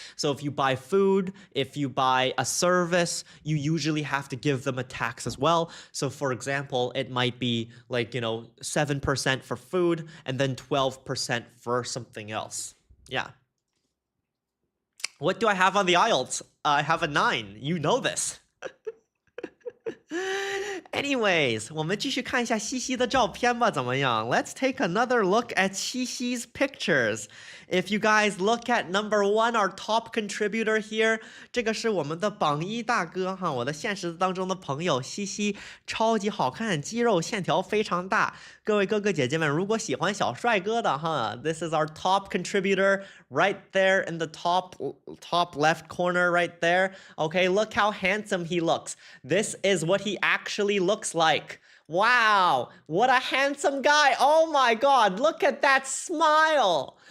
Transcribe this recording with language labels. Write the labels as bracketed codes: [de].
[en] So if you buy food, if you buy a service, you usually have to give them a tax as well. So for example, it might be like, 7% for food and then 12% for something else. Yeah. What do I have on the IELTS? I have a 9. You know this. [zh] Anyways, 我们继续看一下西西的照片吧，怎么样? [en] Let's take another look at Xi-Xi's pictures. If you guys look at number 1, our top contributor here, [zh] 这个是我们的榜1大哥哈，我的现实当中的朋友西西，超级好看，肌肉线条非常大。各位哥哥姐姐们，如果喜欢小帅哥的哈 [en] this is our top contributor right there in the top left corner right there. Okay, look how handsome he looks. This is what he actually looks like. Wow, what a handsome guy. Oh my God, look at that smile.